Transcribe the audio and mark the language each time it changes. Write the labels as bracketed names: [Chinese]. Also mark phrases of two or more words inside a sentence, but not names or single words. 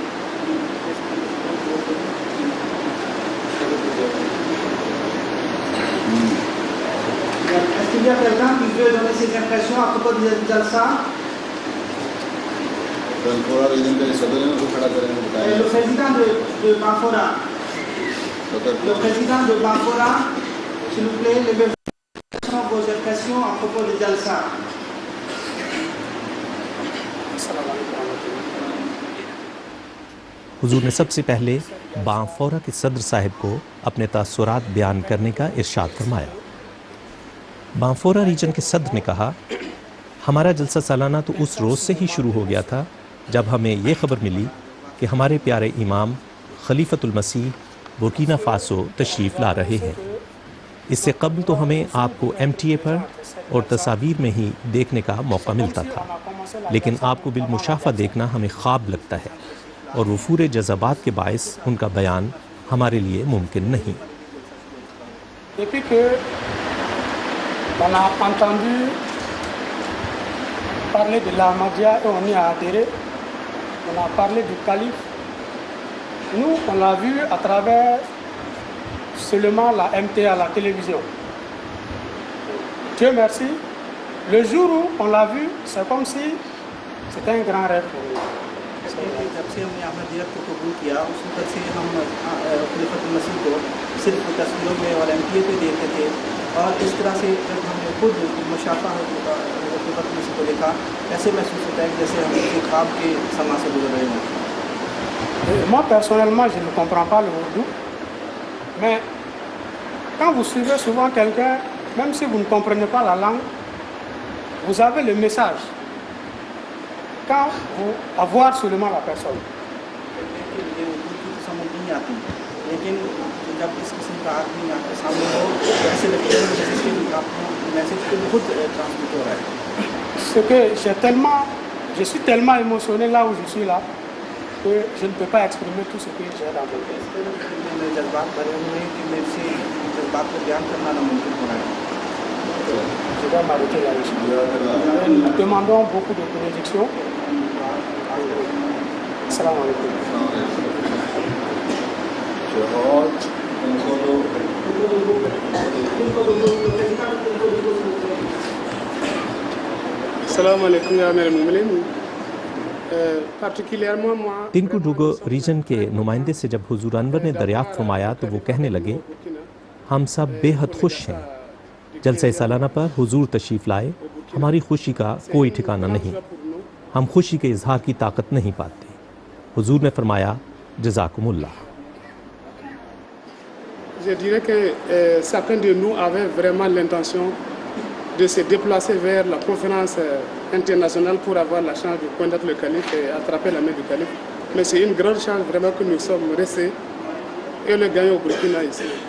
[French] Est-ce qu'il y a quelqu'un qui veut donner ses impressions à propos du jalsa? Le président de Banfora. Le président de Banfora, s'il vous plaît, levez vos impressions à propos du jalsa. [Urdu] حضور نے سب سے پہلے بانفورا کے صدر صاحب کو اپنے تاثرات بیان کرنے کا ارشاد فرمایا. بانفورا ریجن کے صدر نے کہا، ہمارا جلسہ سالانہ تو اس روز سے ہی شروع ہو گیا تھا جب ہمیں یہ خبر ملی کہ ہمارے پیارے امام خلیفۃ المسیح برکینا فاسو تشریف لا رہے ہیں. اس سے قبل تو ہمیں آپ کو MTA پر اور تصویر میں ہی دیکھنے کا موقع ملتا تھا، لیکن آپ کو بالمشافہ دیکھنا ہمیں خواب لگتا ہے اور وفور جذبات کے باعث ان کا بیان ہمارے لیے ممکن نہیں. [French] Depuis que on a entendu parler de l'Ahmadiyya et on y a adhéré, on a parlé du calife, nous on l'a vu à travers seulement la MTA à la télévision. Dieu merci, le jour où on l'a vu, c'est comme si c'était un grand rêve pour nous. [Urdu] جب سے ہم نے احمدیت کو قبول کیا اس وقت سے ہم خلیفۃ المسیح کو صرف تصویروں میں اور MTA پہ دیکھتے تھے اور اس طرح سے جب ہم نے خود مشافہ خلیفۃ المسیح کو دیکھا ایسے محسوس ہوتا ہے جیسے ہم کسی خواب کے سماں سے گزر رہے ہوں. [French] Moi personnellement je ne comprends pas le ourdou, mais quand vous suivez souvent quelqu'un, même si vous ne comprenez pas la langue, vous avez le message. Quand vous à voir seulement la personne. [Urdu] لیکن جب اس قسم کا آدمی آپ کے سامنے ہو تو ایسے لگتا ہے جیسے کہ آپ کو میسج کو خود ٹرانسمٹ ہو رہا ہے. [French] C'est que je suis tellement émotionné là où je suis là que je ne peux pas exprimer tout ce que j'ai dans mon cœur. [Urdu] میرے جذبات بھرے ہوئے ہیں کہ میرے سے جذبات کو بیان کرنا ناممکن ہو رہا ہے. [French] Je dois m'arrêter là ici. Nous demandons beaucoup de bénédictions. [Arabic] السلام عليكم. السلام عليكم يا [Urdu] میرے مومن. [French] particulièrement moi [Urdu] تنکوڈوگو ریجن کے نمائندے سے جب حضور انور نے دریافت فرمایا تو وہ کہنے لگے، ہم سب بے حد خوش ہیں. جلسہ سالانہ پر حضور تشریف لائے، ہماری خوشی کا کوئی ٹھکانا نہیں، ہم خوشی کے اظہار کی طاقت نہیں پاتے. حضور نے فرمایا، جزاکم اللہ. [French] Je dirais que chacun de nous avait vraiment l'intention de se déplacer vers la conférence internationale pour avoir la chance de connaître le calife et attraper la main du calife. Mais c'est une grande chance vraiment que nous sommes restés et le gagnons au Burkina ici.